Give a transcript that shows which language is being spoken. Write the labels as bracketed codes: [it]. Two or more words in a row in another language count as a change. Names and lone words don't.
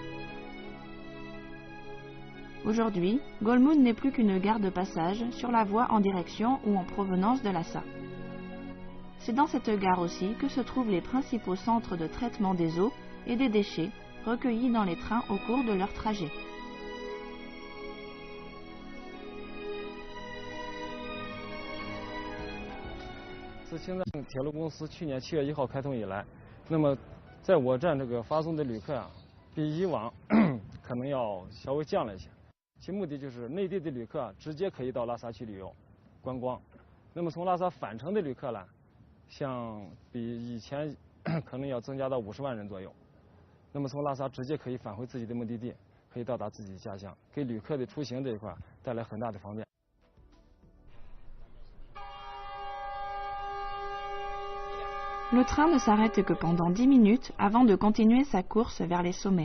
[fr] Aujourd'hui, Golmud n'est plus qu'une gare de passage sur la voie en direction ou en provenance de Lhasa. C'est dans cette gare aussi que se trouvent les principaux centres de traitement des eaux et des déchets recueillis dans les trains au cours de leur trajet. [zh] 自青藏铁路公司去年7月1号开通以来，那么在我站这个发送的旅客啊，比以往可能要稍微降了一些。其目的就是内地的旅客直接可以到拉萨去旅游、观光。那么从拉萨返程的旅客呢，像比以前可能要增加到50万人左右。那么从拉萨直接可以返回自己的目的地，可以到达自己的家乡，给旅客的出行这一块带来很大的方便。 [fr] Le train ne s'arrête que pendant 10 minutes avant de continuer sa course vers les sommets.